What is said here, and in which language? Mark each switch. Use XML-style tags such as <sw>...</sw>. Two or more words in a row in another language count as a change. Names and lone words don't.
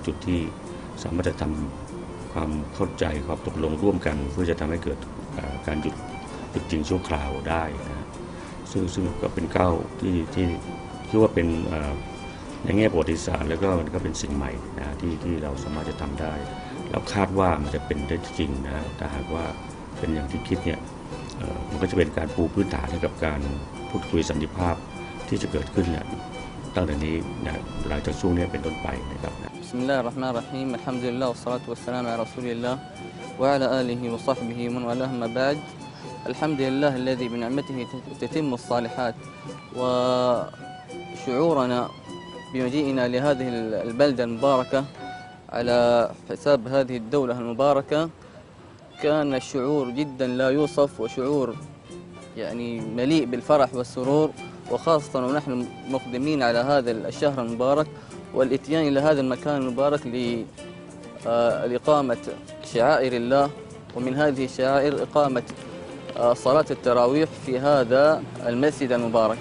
<th>จุดที่สามารถจะทำความเข้าใจความตกลงร่วมกันเพื่อจะทำให้เกิดการหยุดจริงชั่วคราวได้นะซึ่งก็เป็นก้าวที่คิดว่าเป็นในแง่ประวัติศาสตร์แล้วก็มันก็เป็นสิ่งใหม่นะที่เราสามารถจะทำได้เราคาดว่ามันจะเป็นได้จริงนะแต่หากว่าเป็นอย่างที่คิดเนี่ยมันก็จะเป็นการปูพื้นฐานให้กับการพูดคุยสันติภาพที่จะเกิดขึ้นเนี่ยตั้งแต่นี้นะหลังจากช่วงนี้เป็นต้นไปนะครับ</th> <ar>بسم الله الرحمن الرحيم الحمد لله والصلاة والسلام على رسول الله وعلى آله وصحبه ومن والاه أما بعد الحمد لله الذي بنعمته تتم الصال حات وشعورنا بمجيئنا لهذه البلدة المباركة على حساب هذه الدولة المباركة كان الشعور جدا لا يوصف وشعور يعني مليء بالفرح والسرور وخاصة ونحن مقدمين على هذا الشهر المبارك والإتيان إلى هذا المكان المبارك لإقامة شعائر الله ومن هذه الشعائر إقامة صلاة التراويح في هذا المسجد المبارك</ar>